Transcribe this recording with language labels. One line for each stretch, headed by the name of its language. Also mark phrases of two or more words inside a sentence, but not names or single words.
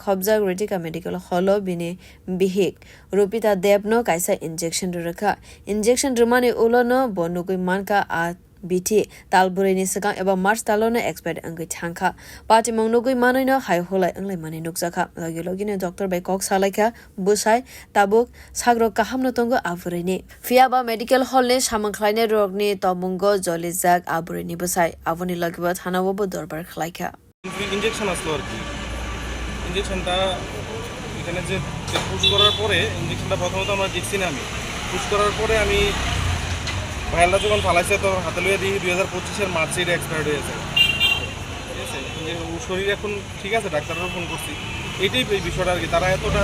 Kok Borok: khobjak Ritika
English: medical hall
Kok Borok: bini bihik Rupita Debno kaisa injection rika injection rumani ulono bonugui manka a BT talburini sakang eba March talone expert angi thangkha party mongnogui manoino haihola unglaijak nukjaka logine doctor by kok salaika busai tabuk sagro kahamno tongo aburini fiaba medical hall ne samangkhlaine rogni tomungo jolijak aburini busai avoni logiba thanawo dorbar khlaika
Bangla: ইনজেকশন আসলো আর কি ইনজেকশনটা এখানে যে পুশ করার পরে ইনজেকশনটা প্রথমত আমরা দেখছি না আমি পুশ করার পরে আমি ভাইয়ালটা যখন ফালাইছে তো হাতে লইয়া দিই 2025 মার্চে এটা এক্সপায়ার্ড হয়ে গেছে ঠিক আছে শরীর এখন ঠিক আছে ডাক্তারও ফোন করছি এইটাই বিষয়টা আর কি তারা এতটা